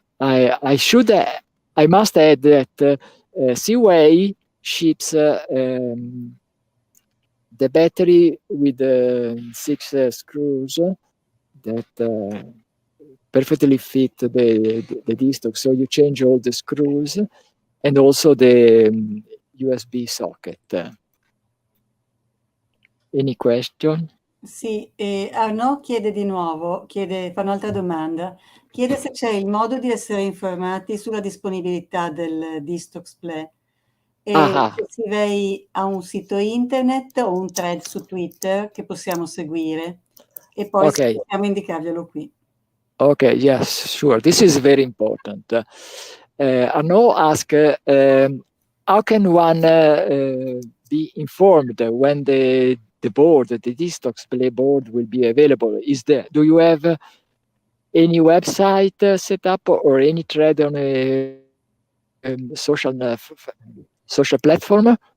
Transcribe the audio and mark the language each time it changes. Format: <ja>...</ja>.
<en>I must add that Seaway ships the battery with 6 screws that perfectly fit the Distox. So you change all the screws and also the USB socket. Any question?</en> <it>Sì, Arnaud chiede di nuovo, fa un'altra domanda. Chiede se c'è il modo di essere informati sulla disponibilità del Distoxble. Se si vai a un sito internet o un thread su Twitter che possiamo seguire e poi possiamo indicarglielo qui.</it> <en>Okay, yes, sure. This is very important. Arnaud asked, how can one be informed when the board, the Distoxble board will be available? Do you have any website set up or any thread on a social platform?</en>